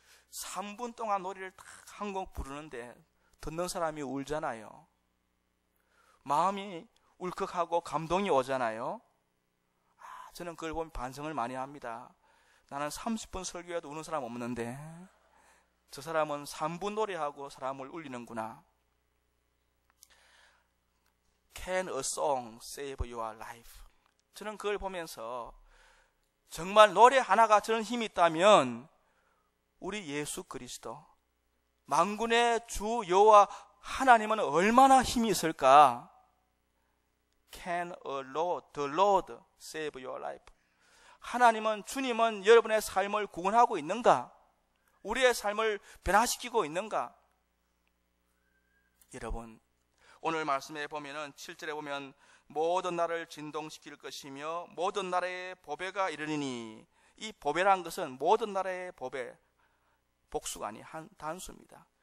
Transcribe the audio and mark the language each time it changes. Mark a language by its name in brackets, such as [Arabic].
[Korean] 3분 동안 노래를 딱 한 곡 부르는데 듣는 사람이 울잖아요. 마음이 울컥하고 감동이 오잖아요. 저는 그걸 보면 반성을 많이 합니다. 나는 30분 설교해도 우는 사람 없는데 저 사람은 3분 노래하고 사람을 울리는구나. [English] Can a song save your life? [Korean] 저는 그걸 보면서 정말 노래 하나가 저런 힘이 있다면 우리 예수 그리스도 만군의 주 여호와 하나님은 얼마나 힘이 있을까? [English] Can the Lord save your life? [Korean] 하나님은, 주님은 여러분의 삶을 구원하고 있는가? 우리의 삶을 변화시키고 있는가? 여러분, 오늘 말씀에 보면은 7절에 보면 모든 나라를 진동시킬 것이며 모든 나라의 보배가 이르리니, 이 보배란 것은 모든 나라의 보배, 복수가 아니 한 단수입니다.